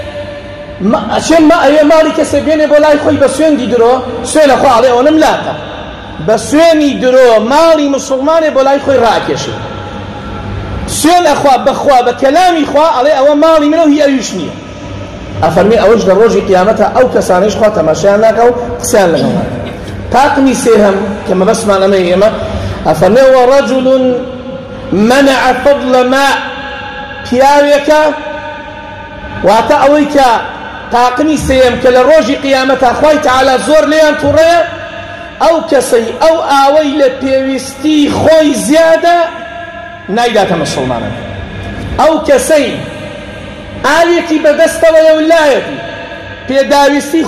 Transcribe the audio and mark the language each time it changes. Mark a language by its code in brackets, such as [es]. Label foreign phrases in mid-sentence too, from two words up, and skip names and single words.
[ckb] ئەچێن ئەوێ ماڵی کەسێک بێنێ بۆ لای خۆی بە سوێندی درۆ سوێن ئەخوا ئەڵێ ئەوەنم لاتە بە سوێنی درۆ ماڵی مسلمانێ بۆ لای خۆی ڕاکێشێت سوێن ئەخوا بەخوا بە کەلامی خوا ئەڵێ ئەوە ماڵی منە و هی ئەویش نییە ئەفەرمێ ئەوەش لە ڕۆژی قیامەتە ئەو کەسانەیش خوا تەماشایان ناکە و قسەیان لەگەڵ ناکە تاقمی سێهەم کە مەبەسمان ئەمەیە ئێمە ئەفەرمێ وەڕەجوڵ [ar] منع فضل ماء [ckb] پیاوێکە واتە ئەوەی کە تاقمی سێم کە لە ڕۆژی قیامەتە خوای تەعالا زۆر لێیان تووڕێ ئەو کەسەی ئەو ئاوەی لە پێویستی خۆی زیادە نایداتە مسلمانە ئەو کەسەی ئاوێکی بەدەستەوەیە ولایەتی پێداویستی